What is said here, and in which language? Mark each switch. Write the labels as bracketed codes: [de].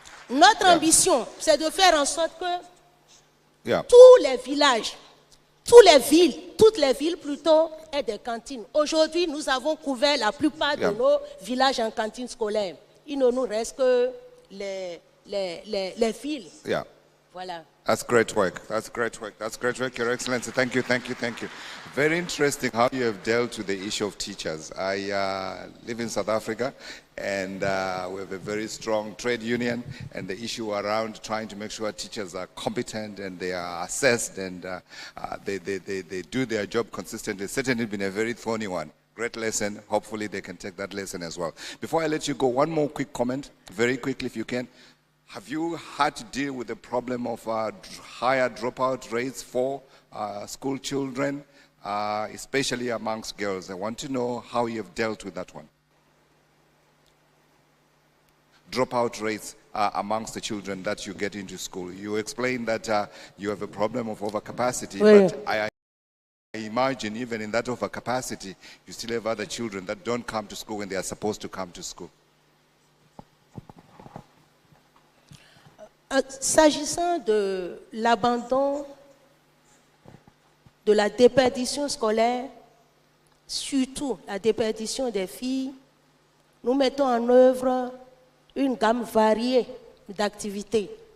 [fr] Notre ambition, c'est de faire en sorte que tous les villages, toutes les villes plutôt, aient des cantines. Aujourd'hui, nous avons couvert la plupart de nos villages en cantine scolaire. Il ne nous reste que les villes. Voilà. [en] That's great work. That's great work. That's great work, Your Excellency. Thank you, thank you, thank you. Very interesting how you have dealt with the issue of teachers. I live in South Africa, and we have a very strong trade union, and the issue around trying to make sure teachers are competent and they are assessed and they do their job consistently. It's certainly been a very thorny one. Great lesson. Hopefully they can take that lesson as well. Before I let you go, one more quick comment, very quickly if you can. Have you had to deal with the problem of higher dropout rates for school children, especially amongst girls? I want to know how you have dealt with that one. Dropout rates amongst the children that you get into school. You explained that you have a problem of overcapacity, but I imagine even in that overcapacity, you still have other children that don't come to school when they are supposed to come to school. [fr] S'agissant de l'abandon, de la déperdition scolaire, surtout la déperdition des filles, nous mettons en œuvre une gamme variée d'activités.